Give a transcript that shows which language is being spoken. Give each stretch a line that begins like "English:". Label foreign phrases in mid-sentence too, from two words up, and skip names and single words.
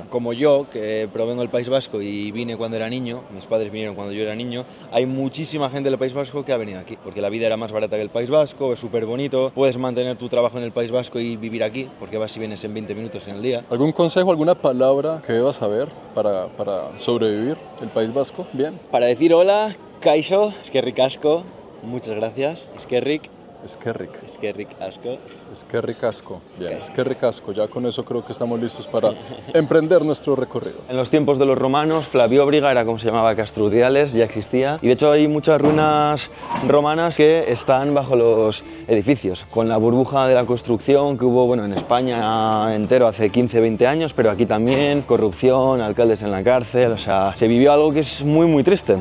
Spanish: Como yo, que provengo del País Vasco y vine cuando era niño, mis padres vinieron cuando yo era niño, hay muchísima gente del País Vasco que ha venido aquí, porque la vida era más barata que el País Vasco, es súper bonito, puedes mantener tu trabajo en el País Vasco y vivir aquí, porque vas y vienes en 20 minutos en el día. ¿Algún consejo, alguna palabra que debas saber para sobrevivir el País Vasco? Bien. Para decir hola,
Basque: kaixo, eskerrik asko,
Spanish: muchas gracias,
Basque: eskerrik asko. Eskerrik asko. Bien, eskerrik asko.
Spanish: Ya con eso creo que estamos listos para emprender nuestro recorrido. En los tiempos de los romanos, Flavióbriga era como se llamaba Castrudiales, ya existía. Y de hecho hay muchas ruinas romanas que están bajo los edificios. Con la burbuja de la construcción que hubo en España entero hace 15-20 años, pero aquí también, corrupción, alcaldes en la cárcel, o sea, se vivió algo que es muy muy triste.